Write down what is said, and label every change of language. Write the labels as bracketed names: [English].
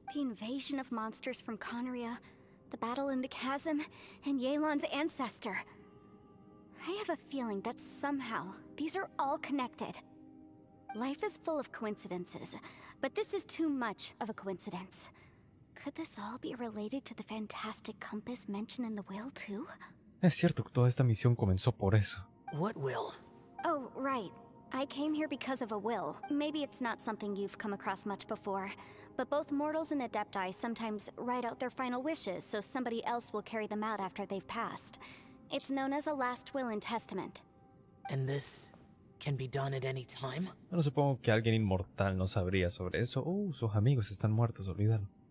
[English] The invasion of monsters from Conria, the battle in the chasm, and Yelan's ancestor. I have a feeling that somehow these are all connected. Life is full of coincidences, but this is too much of a coincidence. Could this all be related to the fantastic compass mentioned in the will, too? [Spanish] Es cierto que toda esta misión comenzó por eso. [English] What will? Oh, right. I came here because of a will. Maybe it's not something you've come across much before, but both mortals and Adepti sometimes write out their final wishes so somebody else will carry them out after they've passed. It's known as a last will and testament. And this can be done at any time. [Spanish] Bueno, supongo que alguien inmortal no sabría sobre eso. Sus amigos están muertos, olvídalo.